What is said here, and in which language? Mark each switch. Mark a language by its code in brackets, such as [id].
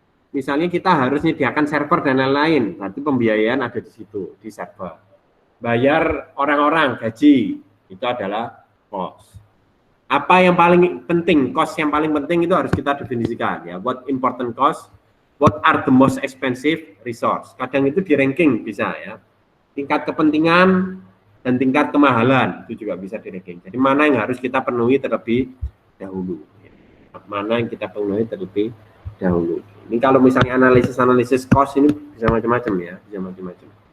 [id] Misalnya kita harus menyediakan server dan lain-lain, berarti pembiayaan ada di situ, di server. Bayar orang-orang, gaji, itu adalah cost. Apa yang paling penting, cost yang paling penting itu harus kita definisikan ya. [en] What important cost, what are the most expensive resource. [id] Kadang itu di ranking bisa ya. Tingkat kepentingan dan tingkat kemahalan itu juga bisa di ranking. Jadi mana yang harus kita penuhi terlebih dahulu. Mana yang kita penuhi terlebih dahulu. Ini kalau misalnya analisis cost ini bisa macam-macam ya, bisa macam-macam.